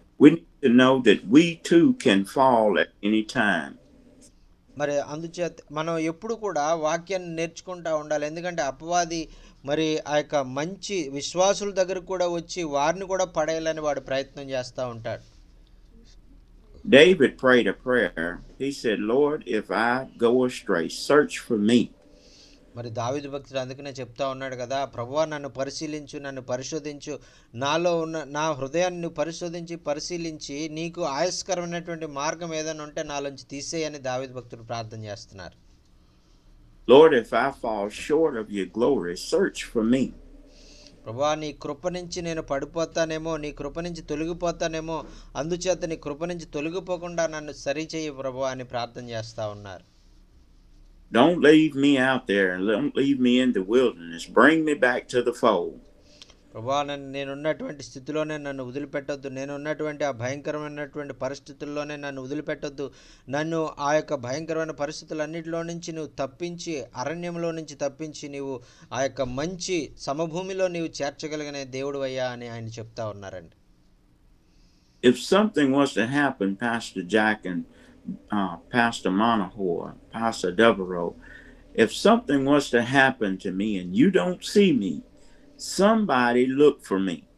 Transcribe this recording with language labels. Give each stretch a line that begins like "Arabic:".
English: We need to know that we too can fall at any time.
Telugu: మరి అందుచేత మనం ఎప్పుడు కూడా వాక్యాన్ని నేర్చుకుంటూ ఉండాలి. ఎందుకంటే అపవాది మరి ఆ యొక్క మంచి విశ్వాసుల దగ్గర కూడా వచ్చి వారిని కూడా పడేయాలని వాడు ప్రయత్నం చేస్తూ ఉంటాడు.
English: David prayed a prayer. He said, Lord, if I go astray, search for me.
Telugu: మరి దావీదు భక్తుడు అందుకనే చెప్తా ఉన్నాడు కదా, ప్రభువా నన్ను పరిశీలించు, నన్ను పరిశోధించు, నాలో ఉన్న నా హృదయాన్ని పరిశీలించి నీకు ఆయస్కరమైనటువంటి మార్గం ఏదైనా ఉంటే నాలోంచి తీసేయని దావీదు భక్తుడు ప్రార్థన చేస్తున్నారు.
English: Lord, if I fall short of your glory, search for me.
Telugu: ప్రభువా నీ కృప నుంచి నేను పడిపోతానేమో, నీ కృప నుంచి తొలగిపోతానేమో, అందుచేత నీ కృప నుంచి తొలగిపోకుండా నన్ను సరిచేయి ప్రభువా అని ప్రార్థన చేస్తూ ఉన్నారు.
English: Don't leave me out there and don't leave me in the wilderness. Bring me back to the fold.
Telugu: ప్రభువా నేనున్నటువంటి స్థితిలోనే నన్ను వదిలిపెట్టొద్దు, నేనున్నటువంటి ఆ భయంకరమైనటువంటి పరిస్థితుల్లోనే నన్ను వదిలిపెట్టొద్దు, నన్ను ఆ యొక్క భయంకరమైన పరిస్థితులన్నింటిలో నుంచి నువ్వు తప్పించి, అరణ్యంలో నుంచి తప్పించి నీవు ఆ యొక్క మంచి సమభూమిలో నీవు చేర్చగలిగిన దేవుడు అయ్యా అని ఆయన చెప్తా ఉన్నారండి.
English: If something was to happen, Pastor Jack and Pastor Monahor, Pastor Devereaux, if something was to happen to me and you don't see me, somebody look for me.